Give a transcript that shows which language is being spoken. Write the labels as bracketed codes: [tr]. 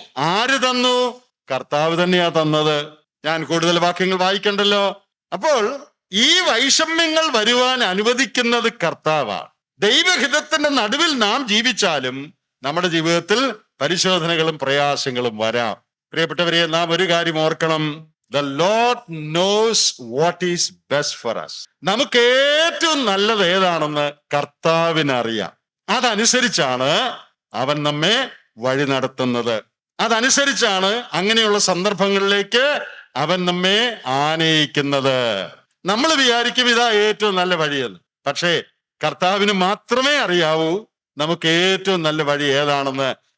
[ml] ആര് തന്നു? കർത്താവ് തന്നെയാ തന്നത്. ഞാൻ കൂടുതൽ വാക്യങ്ങൾ വായിക്കണ്ടല്ലോ. അപ്പോൾ ഈ വൈഷമ്യങ്ങൾ വരുവാൻ അനുവദിക്കുന്നത് കർത്താവാണ്. ദൈവഹിതത്തിന്റെ നടുവിൽ നാം ജീവിച്ചാലും നമ്മുടെ ജീവിതത്തിൽ പരിശോധനകളും പ്രയാസങ്ങളും വരാം. പ്രിയപ്പെട്ടവരെ, നാം ഒരു കാര്യം ഓർക്കണം. [en] The Lord knows what is best for us. [ml] നമുക്ക് ഏറ്റവും നല്ലത് ഏതാണെന്ന് കർത്താവിന് അറിയാം. അതനുസരിച്ചാണ് അവൻ നമ്മെ വഴി നടത്തുന്നത്. അതനുസരിച്ചാണ് അങ്ങനെയുള്ള സന്ദർഭങ്ങളിലേക്ക് അവൻ നമ്മെ ആനയിക്കുന്നത്. നമ്മൾ വിചാരിക്കും ഇതാ ഏറ്റവും നല്ല വഴിയെന്ന്. പക്ഷേ കർത്താവിന് മാത്രമേ അറിയാവൂ നമുക്ക് ഏറ്റവും നല്ല വഴി ഏതാണെന്ന്.